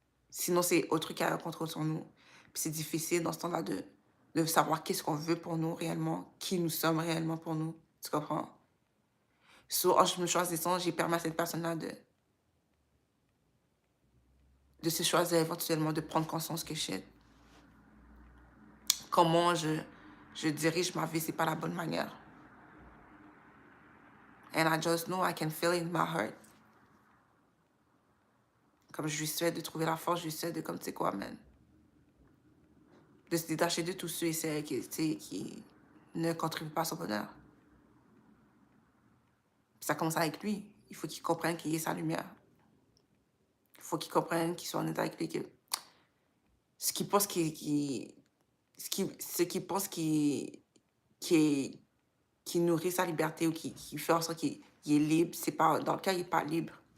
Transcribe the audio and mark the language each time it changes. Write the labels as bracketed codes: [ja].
[fr] Sinon, c'est autrui qui a un contrôle sur nous. Puis c'est difficile dans ce temps-là de savoir qu'est-ce qu'on veut pour nous réellement, qui nous sommes réellement pour nous. Tu comprends? En je me choisissant, j'ai permis à cette personne-là de se choisir éventuellement, de prendre conscience que shit, comment je dirige ma vie, c'est pas la bonne manière. [en] And I just know I can feel it in my heart. [fr] Comme je lui souhaite de trouver la force, je lui souhaite de, comme tu sais quoi, man, de se détacher de tous ceux et celles qui ne contribuent pas à son bonheur. Puis ça commence avec lui. Il faut qu'il comprenne qu'il y ait sa lumière. Il faut qu'il comprenne, qu'il soit honnête avec lui, que ce qu'il pense ce qu'il pense qui nourrit sa liberté ou qui fait en sorte qu'il est libre, c'est pas, dans le cas, il n'est pas libre.